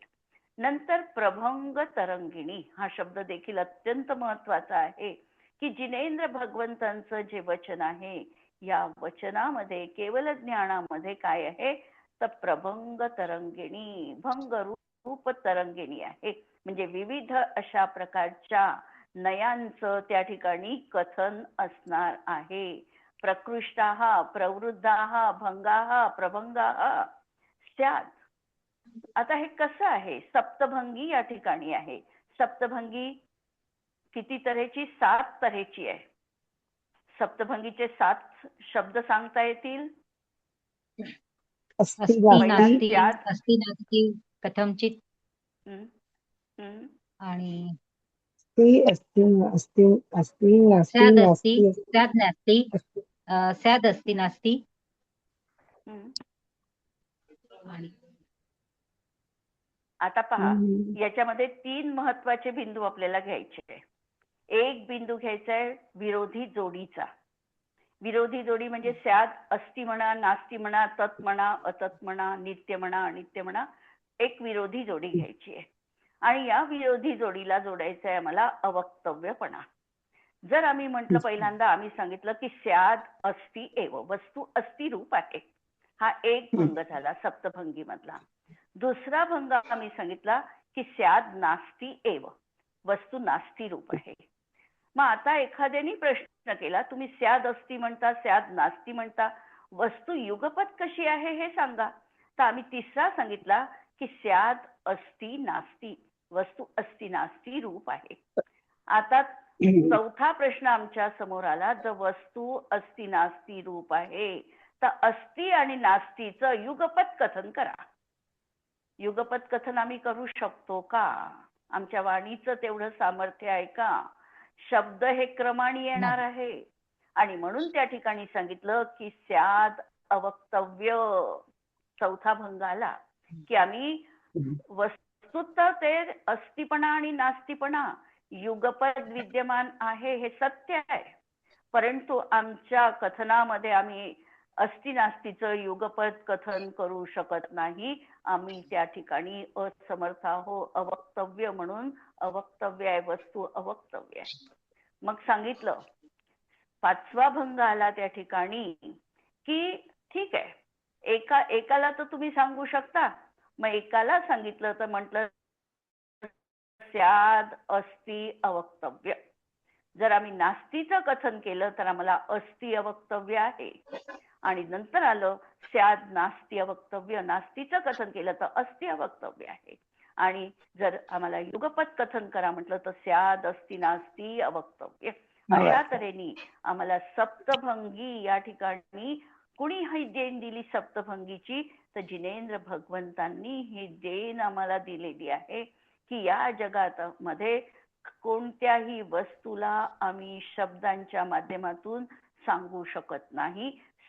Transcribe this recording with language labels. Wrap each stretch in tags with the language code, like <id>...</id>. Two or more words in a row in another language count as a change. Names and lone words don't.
<mr>नंतर प्रभंग तरंगिणी हा शब्द देखील अत्यंत महत्वाचा आहे, की जिनेंद्र भगवंतांचं जे वचन आहे, या वचनामध्ये केवल ज्ञानामध्ये काय आहे तर प्रभंग तरंगिणी, भंग रूप तरंगिणी आहे. म्हणजे विविध अशा प्रकारच्या नयांचं त्या ठिकाणी कथन असणार आहे.</mr> <sa>प्रकृष्टाः, प्रवृद्धाः, भंगाः, प्रभंगाः स्यात्.</sa> <mr>आता हे कसं आहे, सप्तभंगी या ठिकाणी आहे. सप्तभंगी किती तऱ्हेची? 7 तऱ्हेची आहे. सप्तभंगीचे 7 शब्द सांगता येतील? अस्ति पहिला नास्ति, स्यात्.</mr> <sa>अस्ति नास्ति, कथंचित, आणि अस्ति अस्ति अस्ति नास्ति स्याद् अस्ति, नास्ति स्याद् नास्ति, स्याद् अस्ति नास्ति.</sa> <mr>आणि आता पहा, याच्यामध्ये 3 महत्वाचे बिंदू आपल्याला घ्यायचे. एक बिंदू घ्यायचा आहे विरोधी जोडीचा. विरोधी जोडी म्हणजे</mr> <sa>स्याद अस्ति</sa> <mr>म्हणा, नास्ति म्हणा, तत् म्हणा, अतत् म्हणा, नित्य म्हणा, अनित्य म्हणा, एक विरोधी जोडी घ्यायची आहे. आणि या विरोधी जोडीला जोडायचं आहे आम्हाला अवक्तव्यपणा. जर आम्ही म्हटलं, पहिल्यांदा आम्ही सांगितलं की</mr> <sa>स्याद अस्ति एव,</sa> <mr>वस्तू अस्ति रूप आहे. हा एक भंग झाला सप्तभंगी मधला. दुसरा भंग आम्ही सांगितला की</mr> <sa>स्याद नास्ति एव,</sa> <mr>वस्तू नास्ति रूप आहे. मग आता एखाद्याने प्रश्न केला, तुम्ही</mr> <sa>स्याद अस्ति</sa> <mr>म्हणता,</mr> <sa>स्याद नास्ति</sa> <mr>म्हणता, वस्तू युगपत कशी आहे हे सांगा. तर आम्ही तिसरा सांगितला की</mr> <sa>स्याद अस्ति नास्ति,</sa> <mr>वस्तू अस्ति नास्ति रूप आहे. आता चौथा प्रश्न आमच्या समोर आला, जर वस्तू अस्ति नास्ति रूप आहे तर अस्ति आणि नास्तीचं युगपत कथन करा. युगपत कथन आम्ही करू शकतो का? आमच्या वाणीचं तेवढं सामर्थ्य आहे का? शब्द हे क्रमाने येणार आहे. आणि म्हणून त्या ठिकाणी सांगितलं की</mr> <sa>स्याद अवक्तव्य.</sa> <mr>चौथा भंग आला की आम्ही वस्तुत ते अस्तिपणा आणि नास्तिपणा युगपद विद्यमान आहे हे सत्य आहे, परंतु आमच्या कथनामध्ये आम्ही अस्ति नास्तीचं युगपद कथन करू शकत नाही. आम्ही त्या ठिकाणी असमर्थ आहोत. अवक्तव्य म्हणून अवक्तव्य आहे, वस्तू अवक्तव्य आहे. मग सांगितलं, पाचवा भंग आला त्या ठिकाणी की ठीक आहे, एकाला तर तुम्ही सांगू शकता. मग एकाला सांगितलं तर म्हटलं</mr> <sa>स्याद अस्ति अवक्तव्य.</sa> <mr>जर आम्ही नास्तीचं कथन केलं तर आम्हाला अस्ति अवक्तव्य आहे. आणि नंतर आलं</mr> <sa>स्याद नास्ति अवक्तव्य,</sa> <mr>नास्तीचं कथन केलं तर अस्ति अवक्तव्य आहे. आणि जर आम्हाला युगपत कथन करा म्हटलं तर</mr> <sa>स्याद अस्ति नास्ति अवक्तव्य.</sa> <mr>अशा तऱ्हेने आम्हाला सप्तभंगी या ठिकाणी कुणी ही देण दिली सप्तभंगीची तर जिनेंद्र भगवंतांनी ही देण आम्हाला दिलेली आहे की या जगामध्ये कोणत्याही वस्तूला आम्ही शब्दांच्या माध्यमातून सांगू शकत नाही.</mr>